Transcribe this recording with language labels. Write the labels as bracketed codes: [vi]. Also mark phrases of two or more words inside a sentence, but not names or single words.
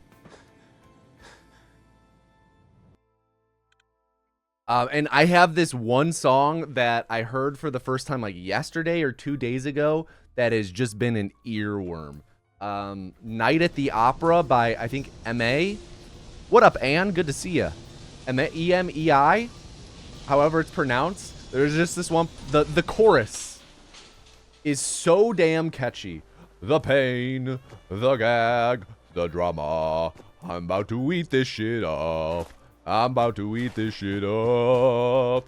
[en] And I have this one song that I heard for the first time like yesterday or 2 days ago that has just been an earworm. Night at the Opera by, I think, M.A. What up, Ann? Good to see ya. E-M-E-I, however it's pronounced. There's just this one. The chorus is so damn catchy. The pain, the gag, the drama. I'm about to eat this shit up. I'm about to eat this shit up.